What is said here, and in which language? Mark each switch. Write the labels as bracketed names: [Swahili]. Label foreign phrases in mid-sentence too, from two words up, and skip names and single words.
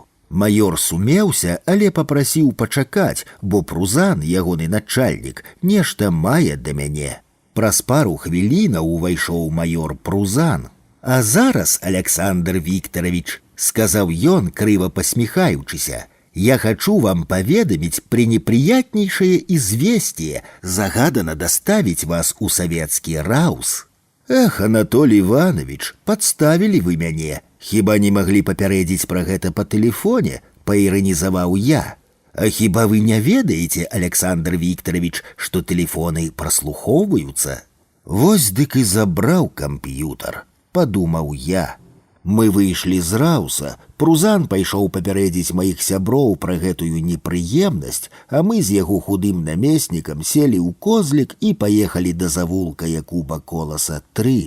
[Belarusian] Маёр сумеўся, але папрасіў пачакаць, бо Прузан, ягоны начальнік, нешта мае да мяне. Праз пару хвілінаў увайшоў маёр Прузан. «А зараз, Александр Викторович, – сказаў ён, крыва пасміхаючыся, – [Russian] я хочу вам поведомить пренеприятнейшее известие, загадано доставить вас у советский Раус». «Эх, Анатолий Иванович, подставили вы мяне. [Belarusian] Хіба не могли папярэдзіць пра гэта па тэлефоне?» – паіранізаваў я. «А хіба вы не ведаеце, Александр Викторович, што тэлефоны праслухоўваюцца?» «Вось дык і забраў камп'ютар», – падумаў я. Мы выйшлі з Рауса, Прузан пайшоў папярэдзіць маіх сяброў пра гэтую непрыемнасць, а мы з яго худым намеснікам селі ў козлік і паехалі да завулка Якуба Коласа 3.